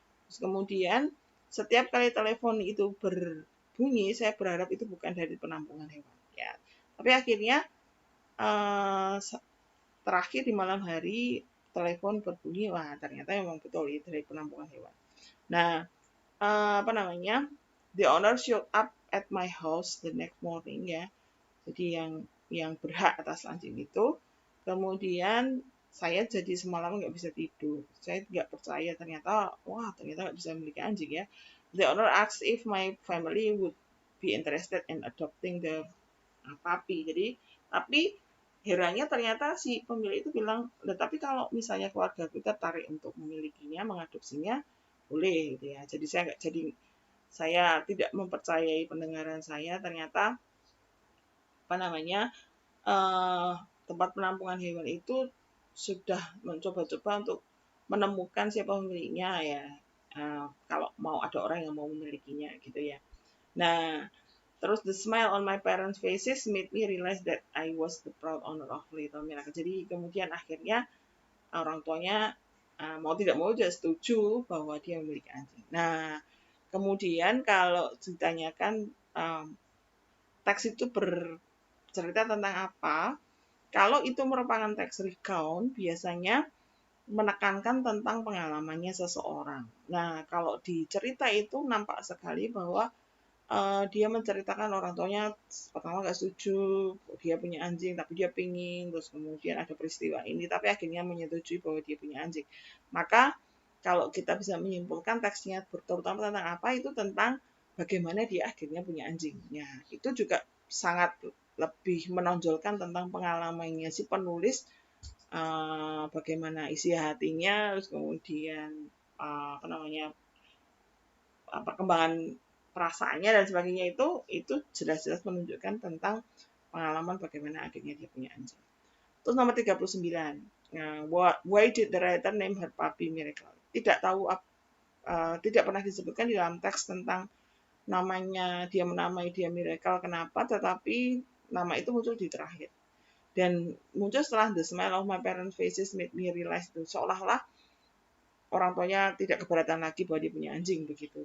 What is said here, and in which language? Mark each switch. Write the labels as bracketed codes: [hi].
[id] Terus kemudian setiap kali telepon itu berbunyi, saya berharap itu bukan dari penampungan hewan ya. Tapi akhirnya terakhir di malam hari telepon berbunyi, wah ternyata memang betul itu dari penampungan hewan. [en] Nah, the owner showed up at my house the next morning ya. [id] Jadi yang berhak atas anjing itu. Kemudian saya jadi semalam nggak bisa tidur. Saya nggak percaya ternyata nggak bisa memiliki anjing ya. [en] The owner asked if my family would be interested in adopting the puppy. [id] Jadi tapi herannya ternyata si pemilik itu bilang, tapi kalau misalnya keluarga kita tertarik untuk memilikinya, mengadopsinya, boleh gitu ya. Jadi saya tidak mempercayai pendengaran saya, ternyata apa namanya tempat penampungan hewan itu sudah mencoba-coba untuk menemukan siapa pemiliknya ya. Kalau mau ada orang yang mau memilikinya gitu ya. Nah, terus [en] the smile on my parents' faces made me realize that I was the proud owner of Little Miracle. [id] Jadi kemudian akhirnya orang tuanya mau tidak mau juga setuju bahwa dia memiliki anjing. Nah, kemudian kalau ditanyakan teks itu bercerita tentang apa, kalau itu merupakan teks recount, biasanya menekankan tentang pengalamannya seseorang. Nah, kalau di cerita itu nampak sekali bahwa dia menceritakan orang tuanya pertama nggak setuju, dia punya anjing tapi dia pingin, terus kemudian ada peristiwa ini, tapi akhirnya menyetujui bahwa dia punya anjing. Maka kalau kita bisa menyimpulkan teksnya terutama tentang apa, itu tentang bagaimana dia akhirnya punya anjing. Ya, itu juga sangat lebih menonjolkan tentang pengalamannya si penulis, bagaimana isi hatinya, terus kemudian apa namanya perkembangan perasaannya dan sebagainya, itu jelas-jelas menunjukkan tentang pengalaman bagaimana akhirnya dia punya anjing. Terus nomor 39, [en] why did the writer name her puppy Miracle? [id] Tidak tahu, tidak pernah disebutkan di dalam teks tentang namanya, dia menamai dia Miracle kenapa, tetapi nama itu muncul di terakhir. Dan muncul setelah [en] the smile of my parents' faces made me realize, [id] itu seolah-olah orang tuanya tidak keberatan lagi bahwa dia punya anjing begitu.